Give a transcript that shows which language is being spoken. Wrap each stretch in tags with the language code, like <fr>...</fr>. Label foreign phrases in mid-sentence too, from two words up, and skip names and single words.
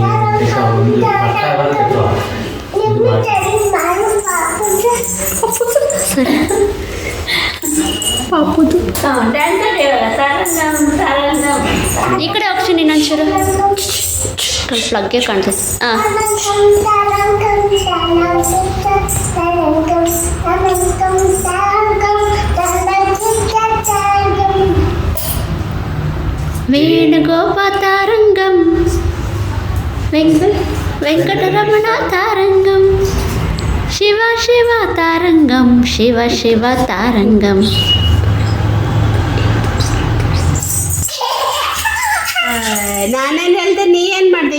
<kn>ಸರಿ ಪಾಪುದು ಈ ಕಡೆ ಆಪ್ಷನ್ ಇನ್ನೊಂಚೂರು ಪ್ಲಗ್ಗೆ ಕಾಣ್ತದೆ.</kn> <te>ಹಾಂ వేణుగోపాతారంగం వెంకటరమణ తారంగం శివ శివ తారంగం శివ శివ తారంగం.</te> <kn>ನಾನೇನು ಹೇಳ್ದೆ, ನೀ ಏನು ಮಾಡ್ದೆ?</kn>